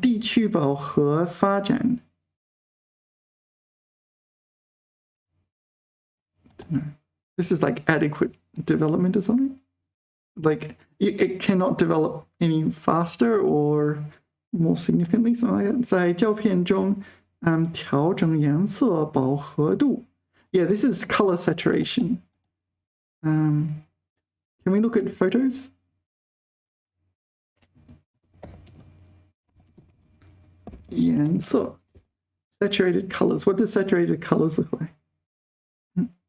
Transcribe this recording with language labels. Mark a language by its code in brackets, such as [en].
[zh] 地区饱和发展. [en] This is like adequate development or something. Like it cannot develop any faster or more significantly, something like that. [zh] 在照片中调整颜色饱和度. [en] Yeah, this is color saturation. Can we look at photos? So saturated colors. What does saturated colors look like?